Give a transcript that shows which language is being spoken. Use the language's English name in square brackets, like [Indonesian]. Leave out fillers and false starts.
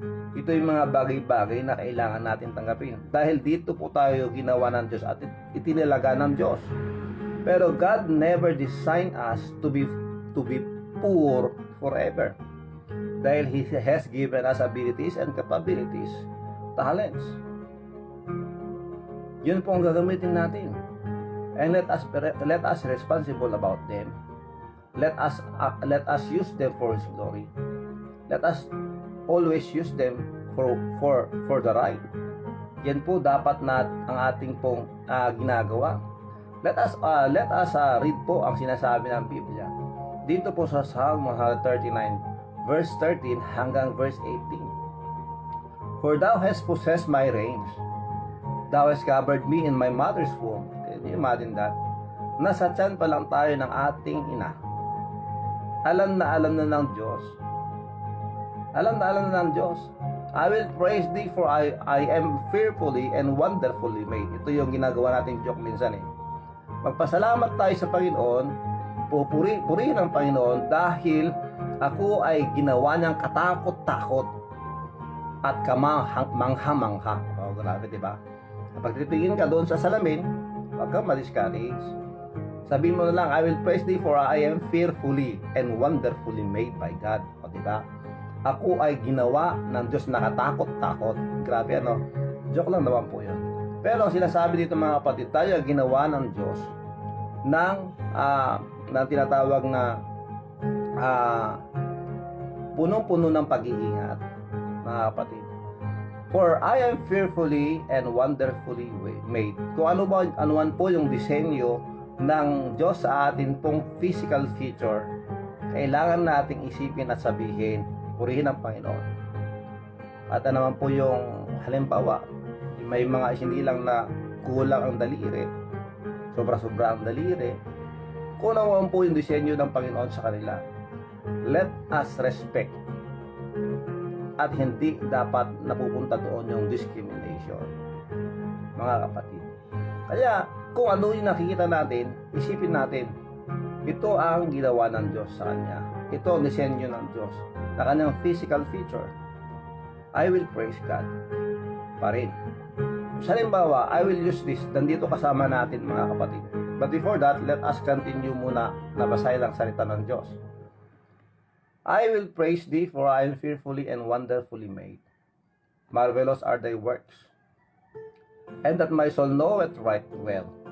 [Filipino] Ito yung mga bagay-bagay na kailangan natin tanggapin. Dahil dito po tayo ginawa ng Diyos at itinilaga ng Diyos. Pero [English] God never designed us to be poor forever. [Filipino] Dahil [English] He has given us abilities and capabilities, talents. [Filipino] Yun po ang gagamitin natin. [English] And let us responsible about them. Let us use them for His glory. Let us always use them for the right. [Filipino] Yan po dapat na ang ating pong ginagawa. [English] Let us read [Filipino] po ang sinasabi ng Biblia. Dito po sa Psalm 139 verse 13 hanggang verse 18. [English] For thou hast possessed my reins. Thou hast covered me in my mother's womb. Can you imagine that? [Filipino] Nasa tiyan pa lang tayo ng ating ina. Alam na ng Diyos. Alam na ng Diyos. [English] I will praise thee for I am fearfully and wonderfully made. [Filipino] Ito yung ginagawa nating joke minsan eh. Magpasalamat tayo sa Panginoon, purihin ang Panginoon dahil ako ay ginawa niyang katakot-takot at kamangha-mangha. O, grabe, diba? Kapag titingin ka doon sa salamin, huwag kang ma-discourage. Sabihin mo na lang, [English] I will praise thee for I am fearfully and wonderfully made by God. [Filipino] O diba? Ako ay ginawa ng Diyos nakatakot-takot. Grabe ano? Joke lang naman po yun. Pero ang sinasabi dito mga kapatid, tayo ay ginawa ng Diyos ng tinatawag na punong-puno ng pag-iingat, mga kapatid. [English] For I am fearfully and wonderfully made. [Filipino] Kung anuman po yung disenyo ng Diyos sa atin pong physical feature, kailangan nating isipin at sabihin, purihin ang Panginoon. At naman po yung halimbawa, may mga hindi lang na kulang ang daliri, sobra-sobra ang daliri, kulang naman po yung disenyo ng Panginoon sa kanila. [English] Let us respect, [Filipino] at hindi dapat napupunta doon yung discrimination, mga kapatid. Kaya kung ano yung nakikita natin, isipin natin, ito ang ginawa ng Diyos sa kanya. Ito ang disenyo ng Diyos na kanyang physical feature. [English] I will praise God [Filipino] pa rin. Sa halimbawa, [English] I will use this. [Filipino] Nandito kasama natin mga kapatid. [English] But before that, let us continue [Filipino] muna na basahin lang salita ng Diyos. [English] I will praise thee, for I am fearfully and wonderfully made. Marvelous are thy works. And that my soul knoweth right well.